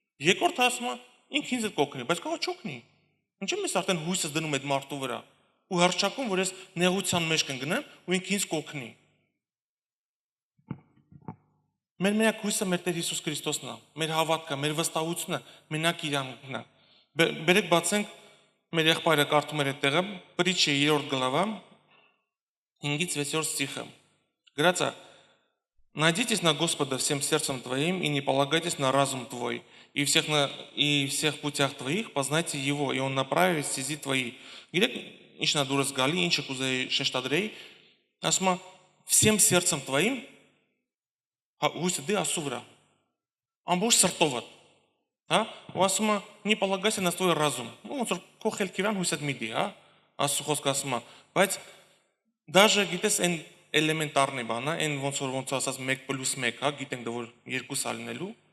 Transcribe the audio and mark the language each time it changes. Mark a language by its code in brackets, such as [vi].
[hy] երկրորդը ասում է, ինքը ինձ էլ կօգնի, բայց կարող չօգնի։ Ինչու՞ ես արդեն հույսս դնում այդ մարդու վրա ու հռչակում, որ ես նեղության մեջ կընկնեմ ու ինքը ինձ կօգնի։ Մեր միակ հույսը մեր Տեր Հիսուս Քրիստոսն է, մեր հավատքը, մեր վստահությունը մենակ իրանն է։ Բերեք բացենք մեր եղբայրը կարդում էր այդ տեղը, [ru] Притча 3 глава [hy] 5-ից 6 стиха. Գրածա. [ru] Надейтесь на Господа всем сердцем твоим и не полагайтесь на разум твой, и всех путях твоих познайте Его, и Он направит стези твои. [hy] Գիտեք, ինչն է դուրս գալի, ինչը կուզեի շեշտադրեի, ասում է [ru] всем сердцем твоим [hy] հույսը դի Աստծո վրա, ամբողջ սրտովդ, ու ասում է [ru] не полагайся на свой разум, [hy] ոնց որ քո խելքի վրա հույսդ մի դի, Աստծո խոսքը ասում է, բայց даже գիտես այն էլեմենտարնի բան, այն ոնց ասած 1+1, գիտենք դա որ 2 է լինելու,